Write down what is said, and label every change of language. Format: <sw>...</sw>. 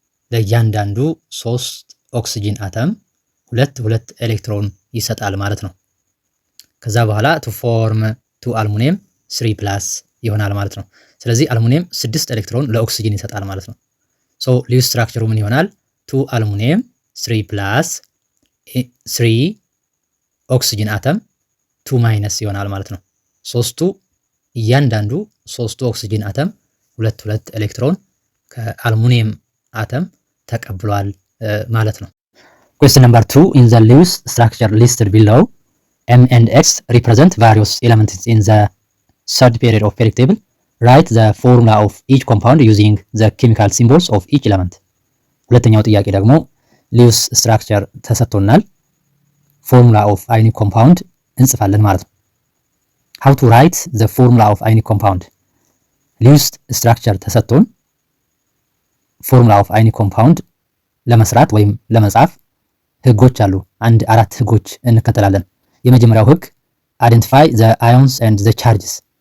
<am>ለእያንዳንዱ 3 ኦክሲጂን አተም ሁለት ኤሌክትሮን ይሰጣል ማለት ነው። ከዛ በኋላ ቱ ፎርም 2 አልሙኒየም 3 ፕላስ ይሆናል ማለት ነው። ስለዚህ አልሙኒየም 6 ኤሌክትሮን ለኦክሲጂን ይሰጣል ማለት ነው። ሶ ልዩ ስትራክቸሩ ምን ይሆናል? 2 አልሙኒየም 3 ፕላስ 3 ኦክሲጂን አተም 2 ማይነስ ይሆናል ማለት ነው። እያንዳንዱ 3 ኦክሲጂን አተም ሁለት ኤሌክትሮን ከአልሙኒየም አተም ተቀብሏል ማለት ነው።</am> <en>Question number 2 in the Lewis structure listed below, M and X represent various elements in the third period of periodic table. Write the formula of each compound using the chemical symbols of each element.</en> <am>ሁለተኛው ጥያቄ ደግሞ ሊውስ ስትራክቸር ተሰጥቶናል። ፎርሙላ ኦፍ አዮኒክ ኮምፓውንድ እንጽፋለን ማለት ነው።</am> <en>How to write the formula of ionic compound?</en> <am>ሊውስ ስትራክቸር ተሰጥቶን ፎርሙላ ኦፍ አዮኒክ ኮምፓውንድ ለመስራት ወይም ለመጻፍ ህጎች አሉ። 4 ህጎች እንከተላለን። የመጀመሪያው ህግ</am> <en>identify the ions and the charges።</en>